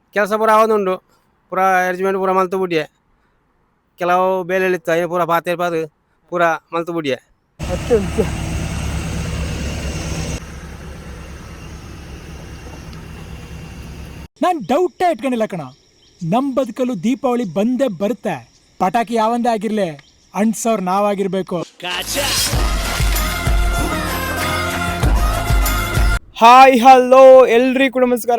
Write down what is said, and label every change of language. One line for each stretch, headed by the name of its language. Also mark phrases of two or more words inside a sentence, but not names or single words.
Tulu: ಕೆಲಸ ಪೂರ ಆವೊಂದುಂಡು ಪೂರ ಅರೇಂಜ್ಮೆಂಟ್ ಪೂರ ಮಲ್ತು ಬುಡ್ಯೆ ಕೆಲವು ಬೇಲೆಲಿತ್ತ ಏನು ಪೂರ ಪಾತೆ ಪಾದು ಪೂರ ಮಲ್ತು ಬುಡ್ಯೆ
Kannada: ನಾನು ಡೌಟೇ ಇಟ್ಕೊಂಡಿಲ್ಲ ಕಣ. ನಮ್ಮ ಬದುಕಲು ದೀಪಾವಳಿ ಬಂದೇ ಬರುತ್ತೆ. ಪಟಾಕಿ ಯಾವಂದೇ ಆಗಿರ್ಲಿ ಅಂಟ್ಸೋರ್ ನಾವಾಗಿರ್ಬೇಕು.
English: hi hello
Kannada: ಎಲ್ರಿಗೂ ಕೂಡ ನಮಸ್ಕಾರ.